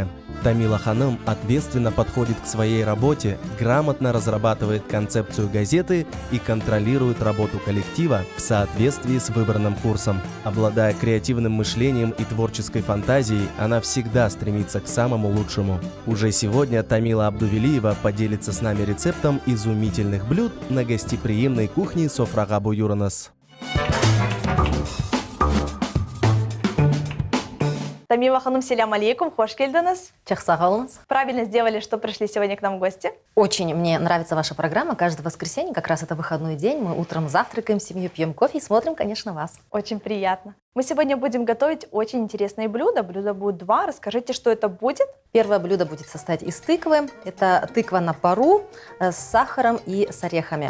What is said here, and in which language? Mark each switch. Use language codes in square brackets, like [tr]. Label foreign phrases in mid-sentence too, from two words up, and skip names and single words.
[ru] Тамила Ханым ответственно подходит к своей работе, грамотно разрабатывает концепцию газеты и контролирует работу коллектива в соответствии с выбранным курсом. Обладая креативным мышлением и творческой фантазией, она всегда стремится к самому лучшему. Уже сегодня Тамила Абдувелиева поделится с нами рецептом изумительных блюд на гостеприимной кухне Софрага Буюранас. [crh] Тамила Ханым, [ar] سلام عليكم, [crh] хош келдіңіз. Чахсағалыңыз. [ru] Правильно сделали, что пришли сегодня к нам в гости. Очень мне нравится ваша программа. Каждое воскресенье, как раз это выходной день, мы утром завтракаем с семьей, пьем кофе и смотрим, конечно, вас. Очень приятно. Мы сегодня будем готовить очень интересные блюда. Блюда будут два. Расскажите, что это будет? Первое блюдо будет состоять из тыквы. Это тыква на пару с сахаром и с орехами.